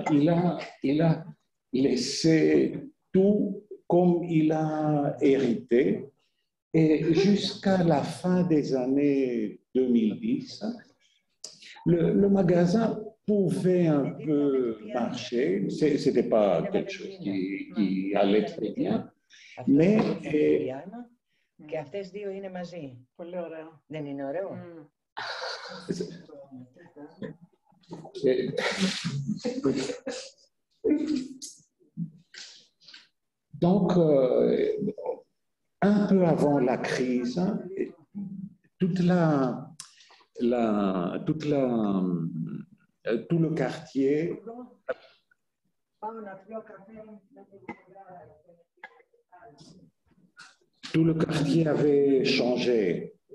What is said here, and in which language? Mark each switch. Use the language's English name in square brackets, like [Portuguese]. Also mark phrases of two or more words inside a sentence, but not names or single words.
[French] Il a laissé tout comme il a hérité. Et jusqu'à la fin des années 2010, le magasin pouvait un peu marcher. Ce n'était pas quelque chose qui allait très bien. Mais... [Greek] Και αυτές δύο είναι μαζί. Πολύ ωραίο. Δεν είναι ωραίο? [French] Et- Donc, un peu avant la crise, toute tout le quartier, avait changé.